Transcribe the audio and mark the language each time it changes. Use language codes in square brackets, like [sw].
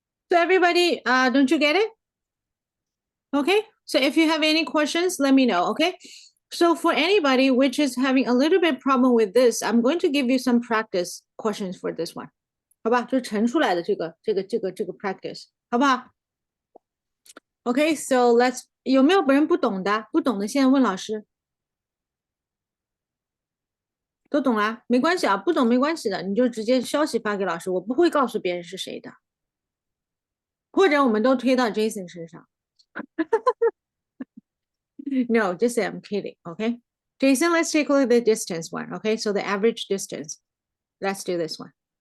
[en] So everybody, don't you get it? Okay, so if you have any questions, let me know, okay? So for anybody which is having a little bit problem with this, I'm going to give you some practice questions for this one. [zh] 好吧，就乘出来的这个 practice，好不好 ？ [en] Okay, so let's [zh] 有没有人不懂的？不懂的现在问老师。都懂啊？没关系啊，不懂没关系的，你就直接消息发给老师，我不会告诉别人是谁的，或者我们都推到 Jason 身上。 [en] No, just say I'm kidding, okay? Jason, let's take a look at the distance one, okay? So the average distance. Let's do this one.